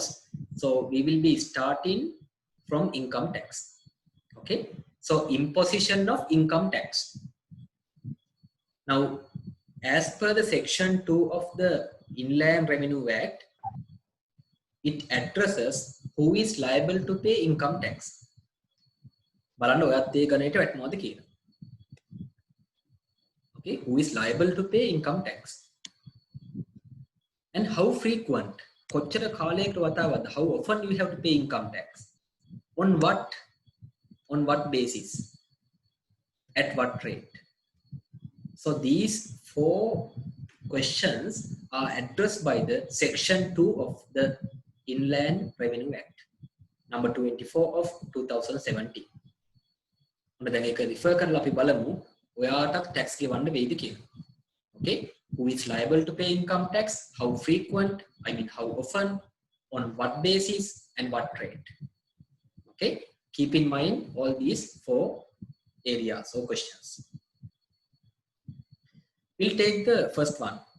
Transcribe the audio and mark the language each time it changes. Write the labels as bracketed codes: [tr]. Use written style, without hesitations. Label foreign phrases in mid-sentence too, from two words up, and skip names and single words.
[en] So we will be starting from income tax. Okay, so imposition of income tax. Now as per the section 2 of the Inland Revenue Act, it addresses who is liable to pay income tax. [si] බලන්න ඔයත් ඒ ගණයට වැටෙනවද කියලා. [en] Okay, who is liable to pay income tax? And how frequent, [si] කොච්චර කාලයකට වතාවද, [en] how often you have to pay income tax, on what basis, at what rate. So these 4 questions are addressed by the section 2 of the Inland Revenue Act number 24 of 2017. [si] ඔන්න දැන් ඒක රිෆර් කරලා අපි බලමු ඔයාටත් tax ගෙවන්න වෙයිද කියලා. [en] Okay, who is liable to pay income tax, how frequent, I mean how often, on what basis, and what rate. Okay, keep in mind all these 4 areas or questions. We'll take the first one.